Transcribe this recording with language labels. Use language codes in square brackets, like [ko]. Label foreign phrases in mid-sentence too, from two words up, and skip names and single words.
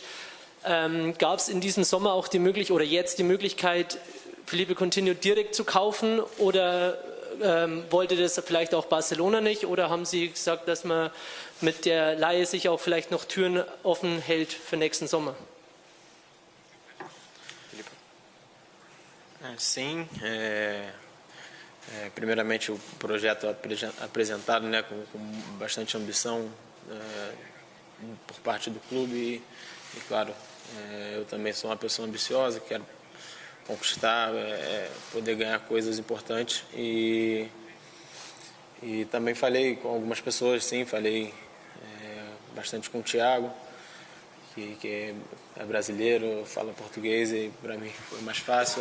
[de] Gab es in diesem Sommer auch die Möglichkeit, oder jetzt die Möglichkeit, Philippe Coutinho direkt zu kaufen, oder wollte das vielleicht auch Barcelona nicht, oder haben Sie gesagt, dass man mit der Leihe sich auch vielleicht noch Türen offen hält für nächsten Sommer? [pt] Sim, primeiramente o projeto apresentado, né, com bastante ambição por parte do clube e claro, eu também sou uma pessoa ambiciosa, quero conquistar, poder ganhar coisas importantes e também falei com algumas pessoas, sim, falei bastante com o Thiago, que é brasileiro, fala português e para mim foi mais fácil.